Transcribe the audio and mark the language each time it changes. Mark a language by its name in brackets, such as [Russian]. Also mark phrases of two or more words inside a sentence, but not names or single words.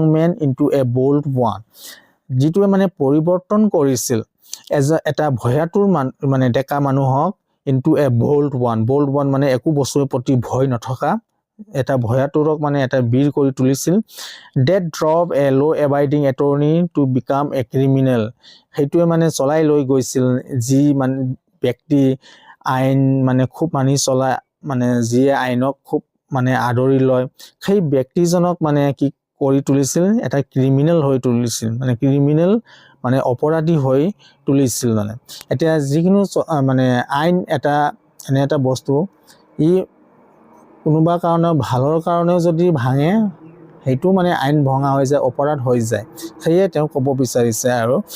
[English] man into a bold one [Assamese] যিটোৱে মানে পৰিৱৰ্তন কৰিছিল এটা ভয়াতুৰ মানে ডেকা মানুহক [English] into a bold one [Assamese] মানে একো বস্তুৰ প্ৰতি ভয় নথকা এটা ভয়াতুৰক মানে এটা বীৰ কৰি তুলিছিল [English] That drove a law abiding attorney to become a criminal [Assamese] সেইটোৱে মানে চলাই লৈ গৈছিল যি মানে ব্যক্তি আইন মানে খুব মানি চলা মানে যিয়ে আইনক খুব মানে আদৰি লয় সেই ব্যক্তিজনক মানে কি কৰি তুলিছিল এটা ক্ৰিমিনেল হৈ তুলিছিল মানে ক্ৰিমিনেল মানে অপৰাধী হৈ তুলিছিল মানে এতিয়া যিকোনো মানে আইন এনে এটা বস্তু ই কোনোবা কাৰণে ভালৰ কাৰণেও যদি ভাঙে সেইটো মানে আইন ভঙা হৈ যায় অপৰাধ হৈ যায় সেয়ে তেওঁ ক'ব বিচাৰিছে আৰু